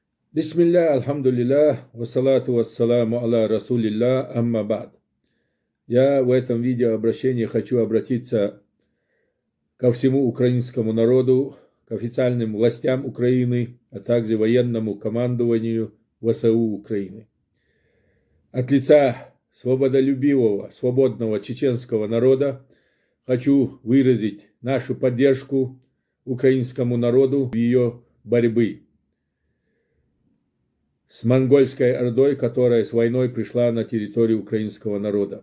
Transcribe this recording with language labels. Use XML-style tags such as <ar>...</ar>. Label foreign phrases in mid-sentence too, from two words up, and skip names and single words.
<ar>بسم الله الحمد لله والصلاة والسلام على رسول الله أما بعد.</ar> <ru>Я в этом видеообращении хочу обратиться ко всему украинскому народу, к официальным властям Украины, а также военному командованию ВСУ Украины. От лица свободолюбивого, свободного чеченского народа хочу выразить нашу поддержку украинскому народу в ее борьбе с монгольской ордой, которая с войной пришла на территорию украинского народа.</ru>